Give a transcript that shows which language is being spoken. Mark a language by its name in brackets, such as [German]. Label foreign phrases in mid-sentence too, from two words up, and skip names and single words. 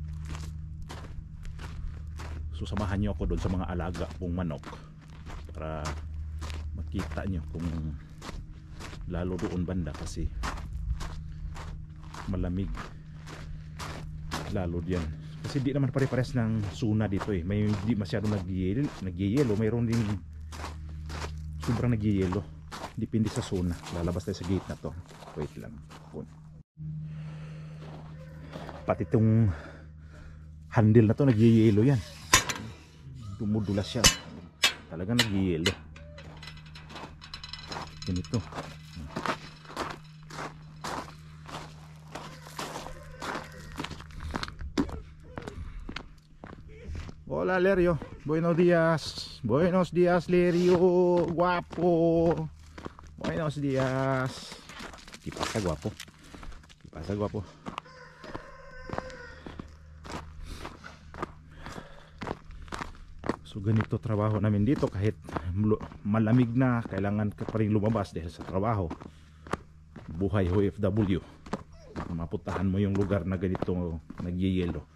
[Filipino] So samahan nyo ako doon sa mga alaga kong manok para makita nyo kung lalo doon banda kasi malamig lalo diyan kasi di naman pare-pares ng suna dito may hindi masyado nagyeyelo, mayroon din sobrang nagyeyelo, depende sa suna. Lalabas tayo sa gate na to, wait lang. Pati itong handle na to nagyeyelo yan, dumudulas siya talaga, nagyeyelo ganito. [Spanish] Hola Lerio, buenos días Lerio, guapo, buenos días. ¿Qué pasa guapo? [Filipino] So ganito trabaho namin dito, kahit malamig na kailangan ka pa rin lumabas dahil sa trabaho. Buhay OFW, mapuntahan mo yung lugar na ganito nagyeyelo.